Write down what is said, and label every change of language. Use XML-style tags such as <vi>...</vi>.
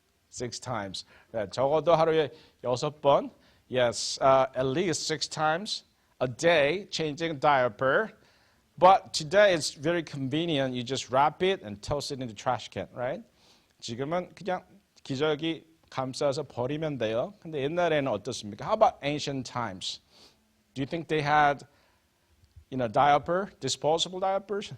<en>6 times.</en> <ko>네, 적어도 하루에 6번.</ko> <en>Yes, at least 6 times a day changing diaper. But today it's very convenient. You just wrap it and toss it in the trash can, right?</en> <ko>지금은 그냥 기저귀 감싸서 버리면 돼요. 근데 옛날에는 어떻습니까?</ko> <en>How about ancient times? Do you think they had, diaper, disposable diapers?</en>